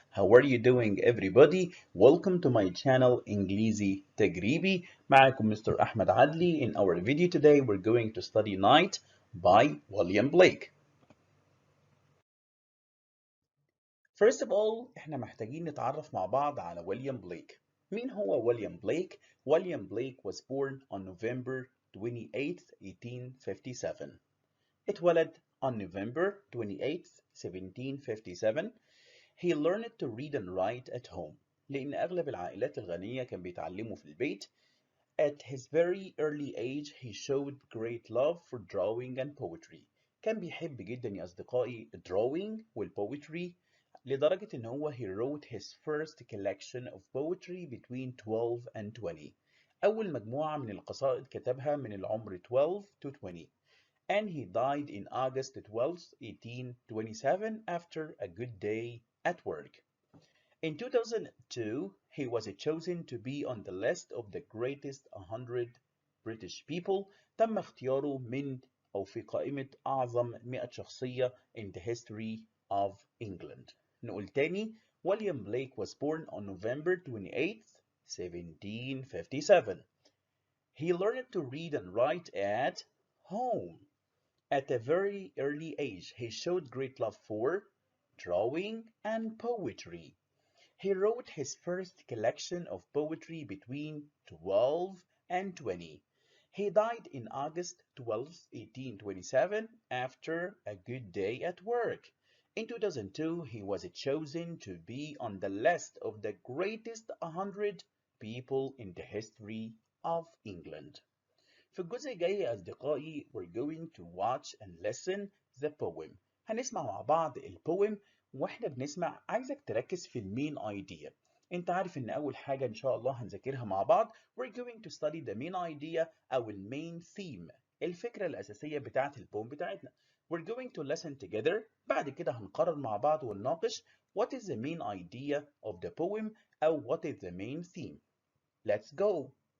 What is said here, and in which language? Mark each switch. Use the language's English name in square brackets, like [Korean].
[English] How are you doing everybody? Welcome to my channel إنجليزي تجريبي. [Arabic] معكم Mr. Ahmed Adli. [English] In our video today we're going to study Night by William Blake. First of all [Arabic] احنا محتاجين نتعرف مع بعض على ويليام بليك. مين هو ويليام بليك؟ [English] William Blake was born on November 28th, 1857. [Arabic] اتولد [English] on November 28th, 1757. He learned to read and write at home [Arabic] لأن أغلب العائلات الغنية كان بيتعلموا في البيت. [English] At his very early age he showed great love for drawing and poetry. [Arabic] كان بيحب جدا يا أصدقائي [English] drawing والpoetry [Arabic] لدرجة إن هو [English] he wrote his first collection of poetry between 12 and 20. أول مجموعة من القصائد كتبها من العمر 12 to 20. And he died in August 12, 1827 after a good day at work. In 2002, he was chosen to be on the list of the greatest 100 British people. [Arabic] تم اختياره من أو في قائمة أعظم 100 شخصية [English] in the history of England. [Arabic] نقول تاني, [English] William Blake was born on November 28, 1757. He learned to read and write at home. At a very early age, he showed great love for drawing and poetry. He wrote his first collection of poetry between 12 and 20. He died in August 12, 1827, after a good day at work. In 2002, he was chosen to be on the list of the greatest 100 people in the history of England. [Arabic] في الجزء الجاي يا أصدقائي [English] we're going to watch and listen the poem. [Arabic] هنسمع مع بعض البويم واحنا بنسمع عايزك تركز في المين idea. انت عارف ان اول حاجة ان شاء الله هنذاكرها مع بعض [English] we're going to study the main idea [Arabic] او المين theme الفكرة الأساسية بتاعة البوم بتاعتنا. [English] We're going to listen together. [Arabic] بعد كده هنقرر مع بعض ونناقش [English] what is the main idea of the poem أو what is the main theme. Let's go.